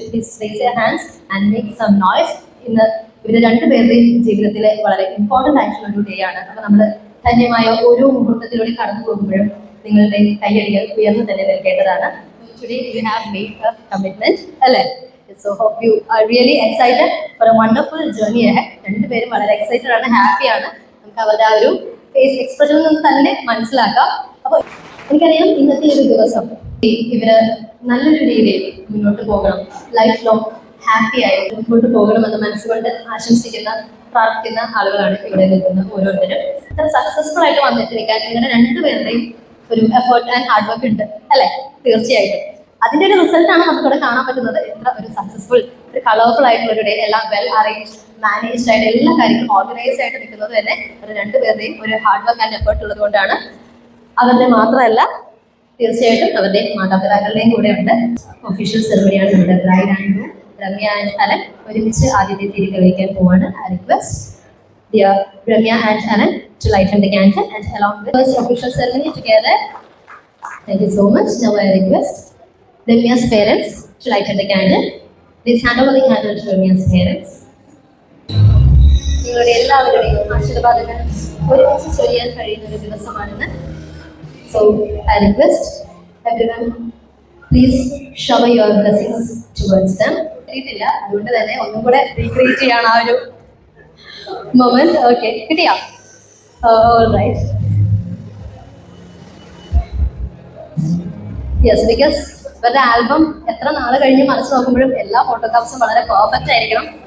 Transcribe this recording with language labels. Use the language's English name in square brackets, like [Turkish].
[English] Please raise your hands and make some noise. [Malayalam] ഇന്ന് ഇവര് രണ്ടുപേരുടെയും ജീവിതത്തിലെ വളരെ ഇമ്പോർട്ടന്റ് ആയിട്ടുള്ള ഒരു ഡേ ആണ്. അപ്പൊ നമ്മൾ ധന്യമായ ഓരോ മുഹൂർത്തത്തിലൂടെ കടന്നു പോകുമ്പോഴും നിങ്ങളുടെ കൈയടികൾ ഉയർന്നു തന്നെ നിൽക്കേണ്ടതാണ്. [English] Today you have made a commitment, അല്ലേ? So hope you are really excited for a wonderful journey ahead. [Malayalam] രണ്ടുപേരും വളരെ എക്സൈറ്റഡ് ആണ്, ഹാപ്പി ആണ്. നമുക്ക് അവരുടെ ആ ഒരു ഫേസ് എക്സ്പ്രഷനിൽ നിന്ന് തന്നെ മനസ്സിലാക്കാം. അപ്പൊ എനിക്കറിയാം ഇന്നത്തെ ഒരു ദിവസം ഇവര് നല്ലൊരു രീതിയിൽ മുന്നോട്ട് പോകണം, ലൈഫ് ലോങ് ഹാപ്പി ആയി മുന്നോട്ട് പോകണമെന്ന് മനസ്സുകൊണ്ട് ആശംസിക്കുന്ന പ്രാർത്ഥിക്കുന്ന ആളുകളാണ് ഇവിടെ നിൽക്കുന്ന ഓരോരുത്തരും. ഇത്ര സക്സസ്ഫുൾ ആയിട്ട് വന്നിട്ട് നിൽക്കാൻ നിങ്ങളുടെ രണ്ടുപേരുടെയും ഒരു എഫേർട്ട് ആൻഡ് ഹാർഡ് വർക്ക് ഉണ്ട്, അല്ലെ? തീർച്ചയായിട്ടും അതിന്റെ ഒരു റിസൾട്ടാണ് നമുക്കിവിടെ കാണാൻ പറ്റുന്നത്. എത്ര ഒരു സക്സസ്ഫുൾ, ഒരു കളർഫുൾ ആയിട്ടുള്ള ഒരു ഡേ, എല്ലാം വെൽ അറേഞ്ച് മാനേജ്ഡ് ആയിട്ട് എല്ലാ കാര്യങ്ങളും ഓർഗനൈസ്ഡ് ആയിട്ട് നിൽക്കുന്നത് തന്നെ ഒരു രണ്ടുപേരുടെയും ഒരു ഹാർഡ് വർക്ക് ആൻഡ് എഫേർട്ട് ഉള്ളത് കൊണ്ടാണ്. അവരുടെ മാത്രമല്ല, തീർച്ചയായിട്ടും അവരുടെ മാതാപിതാക്കളുടെയും കൂടെ ഉണ്ട്. ഒഫീഷ്യൽ സെറമണിയാണ് ഇവിടെ. Bride and groom Ramya and Allen ഒരുമിച്ച് ആദ്യത്തെ തിരി തെളിയിക്കാൻ പോവാണ്. [English] I request dear Ramya and Alan to lighten the candle and along with first official ceremony together. Thank you so much. Now I request Ramya's parents to lighten the candle. Please hand over the candle to Ramya's parents. [Malayalam] നിങ്ങളുടെ എല്ലാവരുടെയും ആശീർവാദങ്ങൾ ഒരുമിച്ച് ചൊരിയാൻ കഴിയുന്ന ഒരു ദിവസമാണെന്ന്. [English] So I request everyone, please shower your blessings towards them. [Malayalam] കിട്ടിയിട്ടില്ല, അതുകൊണ്ട് തന്നെ ഒന്നും കൂടെ റീക്രിയേറ്റ് ചെയ്യണം ആ ഒരു മൊമെന്റ്. ഓക്കെ, കിട്ടിയാ? ഓൾറൈറ്റ്. യെസ്, ബിക്കോസ് ഇവരുടെ ആൽബം എത്ര നാള് കഴിഞ്ഞ് മനസ്സ് നോക്കുമ്പോഴും എല്ലാ ഫോട്ടോഗ്രാഫ്സും വളരെ പെർഫെക്റ്റ് ആയിരിക്കണം.